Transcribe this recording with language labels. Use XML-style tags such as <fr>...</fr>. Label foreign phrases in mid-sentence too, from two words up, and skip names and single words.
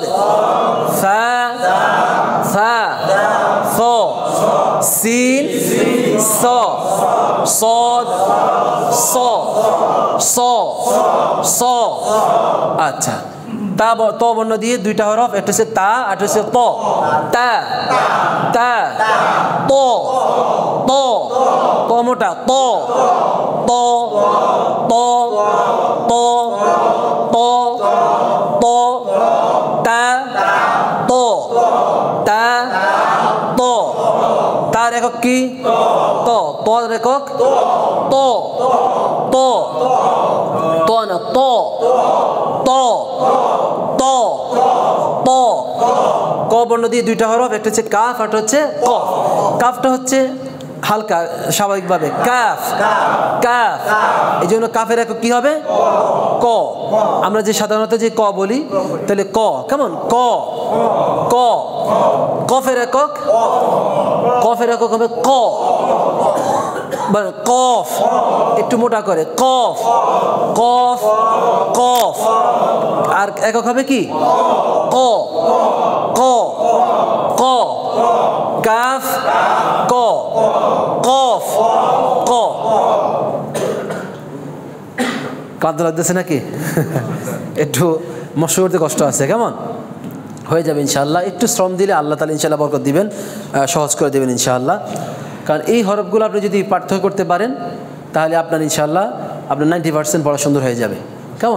<bn>ফা ফা ফ। সিন স। সদ স স স। আচ্ছা, তা ত বর্ণ দিয়ে দুইটা হরফ, একটা হচ্ছে তা আর একটা হচ্ছে ত। তা তা ত ত ত মোটা ত ত ত ত ত ত তা ত তা ত। তার একক কি? ত। তর একক ত ত ত না ত ত ত ত। ক বর্ণ দিয়ে দুইটা হরফ, একটা হচ্ছে কাফ আর একটা হচ্ছে কফ। কাফটা হচ্ছে হালকা স্বাভাবিকভাবে কাফ কাফ, এই জন্য কাফের একক কি হবে? ক। আমরা যে সাধারণত যে ক বলি, তাহলে ক কেমন? ক ক। কফের একক, কফের একক হবে ক। কফ একটু মোটা করে, কফ কফ কফ। আর একক হবে কি? ক ক ক। কাফ ক কফ ক। কাঁদতে লাগতেছে নাকি? একটু মশা করতে কষ্ট আছে, কেমন? হয়ে যাবে</bn> <ar>إن شاء الله.</ar> <bn>একটু শ্রম দিলে</bn> <ar>الله تعالى إن شاء الله</ar> <bn>বরকত দিবেন, সহজ করে দেবেন</bn> <ar>إن شاء الله.</ar> <bn>কারণ এই হরফগুলো আপনি যদি পার্থক্য করতে পারেন, তাহলে আপনার</bn> <ar>إن شاء الله</ar> <bn>আপনার 90% পড়া সুন্দর হয়ে যাবে, কেমন?</bn>